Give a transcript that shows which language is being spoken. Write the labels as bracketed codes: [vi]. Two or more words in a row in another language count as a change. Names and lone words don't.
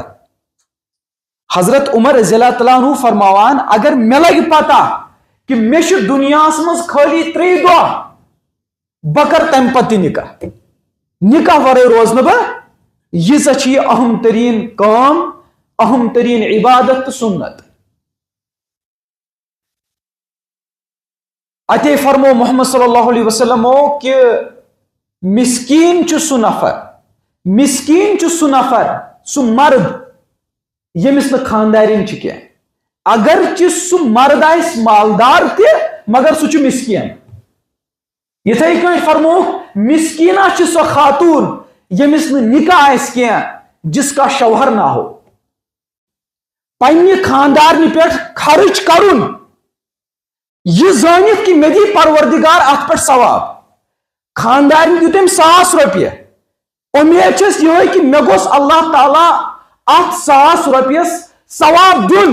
[ks] حضرت عمر [ar] رضی اللہ تعالیٰ عنہ [ks] فرماوان اگر مےٚ لگہِ پتہ کہ مےٚ چھِ دُنیاہس منٛز خٲلی 3 دۄہ، بہٕ کرٕ تمہِ پتہٕ تہِ نکاح. نکاح ورٲے روز نہٕ بہٕ. ییٖژاہ چھِ یہِ اہم تریٖن کٲم، اہم تریٖن عبادت تہٕ سنت. اتے فرمو محمد [ar] صلی اللہ علیہ وسلم [ks] کہ مسکین چھُ سُہ نفر، مسکین چھُ سُہ نفر، سُہ مرد ییٚمِس نہٕ خاندارین چھِ کینٛہہ. اگرچہِ سُہ مرد آسہِ مالدار تہِ مگر سُہ چھُ مسکین. یِتھے کٔنۍ فرموکھ مسکینہ چھِ سۄ خاتون ییٚمِس نہٕ نکاح آسہِ کینٛہہ، [ur] جس کا شوہر نہ ہو. [ks] پننہِ خاندارنہِ پٮ۪ٹھ خرچ کرُن یہ زٲنِتھ کہ مےٚ دی پروردگار اتھ پٮ۪ٹھ ثواب. خاندارن دیُت أمۍ 1,000 رۄپیہِ، اُمید چھس یِہے کہ مےٚ گوٚژھ اللہ تعالیٰ اتھ 1,000 رۄپیس ثواب دیُن.